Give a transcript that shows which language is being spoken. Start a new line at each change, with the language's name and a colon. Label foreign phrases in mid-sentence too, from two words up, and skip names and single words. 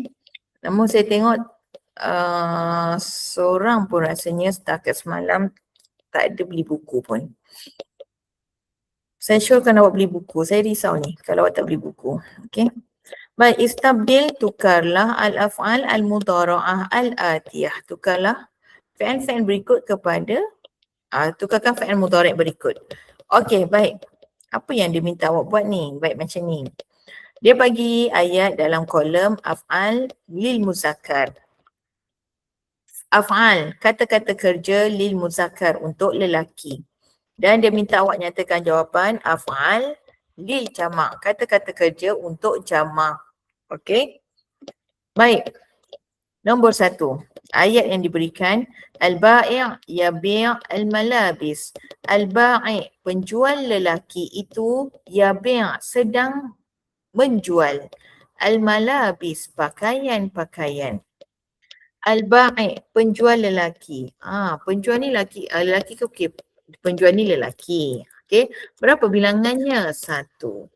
Malay: Namun saya tengok seorang pun rasanya setakat semalam tak ada beli buku pun. Saya syorkan awak beli buku. Saya risau ni kalau awak tak beli buku. Okey. Baik, istabdil, tukarlah
Arabic: الأفعال المضارعة الآتية.
Malay: Tukarlah fi'il-fi'il berikut kepada tukarkan
Arabic: فعل مضارع'
Malay: berikut. Okey, baik. Apa yang dia minta awak buat ni? Baik, macam ni. Dia bagi ayat dalam kolom
Arabic: أفعال للمذكر.
Malay: Af'al, kata-kata kerja
Arabic: للمذكر
Malay: untuk lelaki. Dan dia minta awak nyatakan jawapan
Arabic: أفعال للجمع,
Malay: kata-kata kerja untuk jamak. Okey? Baik. Nombor 1. Ayat yang diberikan
Arabic: البائع يبيع الملابس.
Malay: Al-bai' penjual lelaki itu yabi' sedang menjual. Al-malabis pakaian-pakaian. Al-bai' penjual lelaki. Penjual ni lelaki ke okey? Penjual ni lelaki. Okey. Berapa bilangannya? 1.